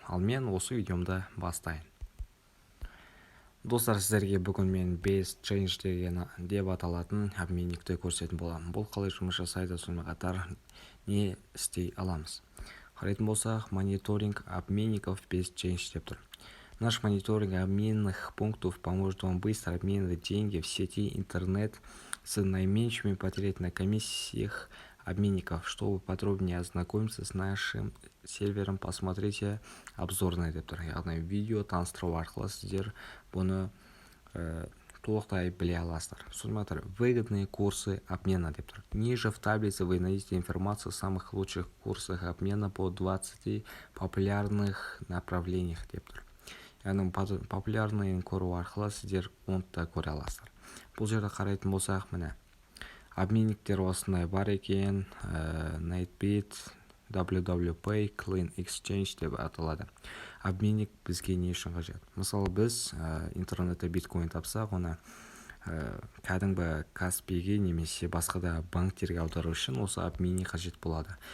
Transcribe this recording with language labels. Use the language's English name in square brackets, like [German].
[Kazakh] Ал мен осы видеомды бастайын. Достар, сіздерге бүгін мен Best Change деп аталатын обменникті көрсететін боламын. Бұл қалай жұмыс жасайды, сонымен қатар не істей аламыз. Қарайтын болсақ, [Russian] мониторинг обменников [Kazakh] Best Change деп тұр. [Russian] Наш мониторинг обменных пунктов поможет вам быстро обменивать деньги в сети интернет с наименьшими потерями на комиссиях обменников. Чтобы подробнее ознакомиться с нашим сервером, посмотрите обзорный [Kazakh] деп тұр. Яғни видео таныстыру арқылы сіздер бұны толықтай біле аласыздар. Сонымен қатар [Russian] выгодные курсы обмена [Kazakh] деп тұр. [Russian] Ниже в таблице вы найдете информацию о самых лучших курсах обмена по 20 популярных направлениях [Kazakh] деп тұр. Яғни популярныйын көру арқылы сіздер онтта көре аласыздар. Бұл жерде қарайтын болсақ, міне обменниктер осындай бар екен. Nightbit, WWPay, Clean Exchange деп аталады. Обменник бізге не үшін қажет? Мысалы, біз интернетте биткоин тапсақ, оны кәдімгі Каспиге немесе басқа да банктерге аудару үшін осы обменник қажет болады.